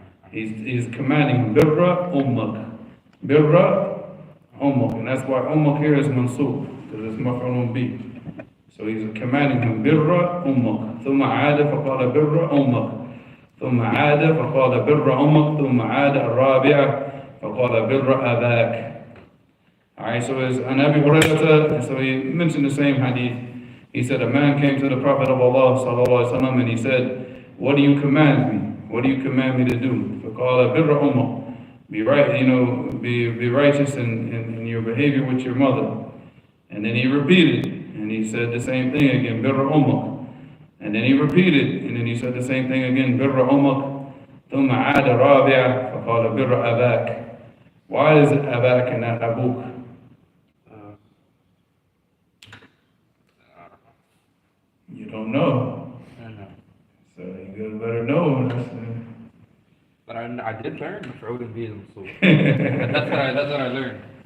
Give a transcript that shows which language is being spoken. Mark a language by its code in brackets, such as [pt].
[en] He's commanding birra ummak. Birra ummak. And that's why ummak here is mansub, because it's maf'ulun bi. So he's commanding him birra ummak. [ar] ثم عاد فقال birra ummak. ثم عاد فقال birra ummak. ثم عاد الرابعة فقال birra abak. [en] Alright, so it's an Abi Hurairah, so he mentioned the same hadith. He said, a man came to the Prophet of Allah sallallahu alaihi wasallam and he said, what do you command me? What do you command me to do? [ar] فقال بر أمك. [en] Be right, be righteous in your behavior with your mother. And then he repeated, and he said the same thing again, [ar] بر أمك. [en] And then he repeated, and then he said the same thing again, [ar] بر أمك. ثم عاد رابعة فقال بر أباك. [en] Why is it أباك and not أبوك? You don't know. I don't know. So you better know. But I did learn Mufrad is mansub. That's what I learned.